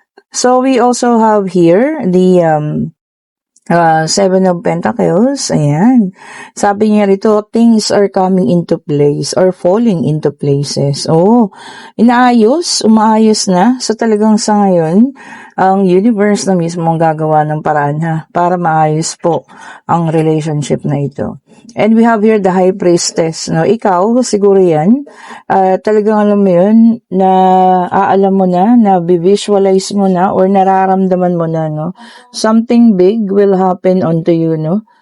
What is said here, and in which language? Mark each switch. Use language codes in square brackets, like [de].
[en] So we also have here the Seven of Pentacles, ayan. [tl] Sabi niya rito, [en] things are coming into place or falling into places. [tl] Oh, umaayos na. So talagang sa ngayon, ang universe na mismo ang gagawa ng paraan ha, para maayos po ang relationship na ito. [en] And we have here the High Priestess. [tl] No? Ikaw, siguro yan, talagang alam mo yun, na aalam mo na visualize mo na, or nararamdaman mo na, no? [en] Something big will happen onto you, no?